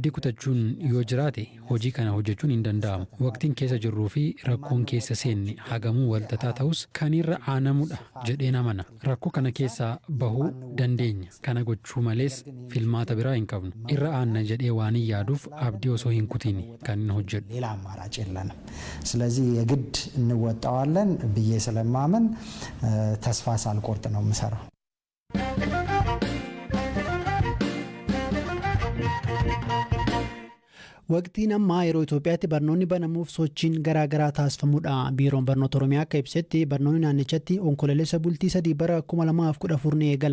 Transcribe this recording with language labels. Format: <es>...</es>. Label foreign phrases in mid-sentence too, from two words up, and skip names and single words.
<om>Abdii kutachuun yoo jiraate hojii kana hojjechuun hin danda'amu. Waqtiin keessa jirruu fi rakkoon keessa seenne hagamuu walxaxaa ta'us kan irra aanamudha jedheen amana. Rakkoo kana keessaa bahuu dandeenya. Kana gochuu malees filmaata biraa hin qabnu. Irra aanna jedhee waan hin yaaduuf abdii osoo hin kutiin kan hin hojjedhu.</om> <am>ሌላ አማራጭ የለንም። ስለዚህ የግድ እንወጣዋለን ብዬ ስለማምን ተስፋ ሳልቆርጥ ነው የምሰራው።</am> <om>Waqtiin ammaa yeroo Itoophiyaatti barnoonni banamuuf sochiin garaagaraa taasifamuudha. Biiroon barnoota Oromiyaa akka ibsetti barnoonni naannichatti onkololeessa bultii 3 bara 2014 ni eegala.</om>